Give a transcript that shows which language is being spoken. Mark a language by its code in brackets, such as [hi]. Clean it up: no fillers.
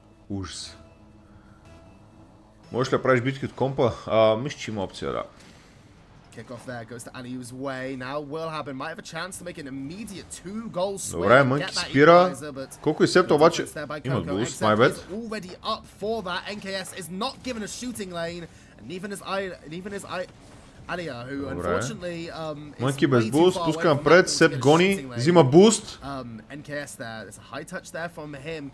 [bg] Ужас. Можеш ли да правиш битки от компа? Мисля, че има опция, да. [en] Kickoff there goes to Aliu's way. Now Willhaben might have a chance to make an immediate 2-goal swing. [bg] Добре, Мънки спира. Колко и Септа обаче има буст, [en] my bad. Already up for that. NKS is not given a shooting lane, and even as Alia, who unfortunately [bg] Мънки без буст, пуска напред, Сеп гони, взима буст. [en] NKS there. There's a high touch there from him.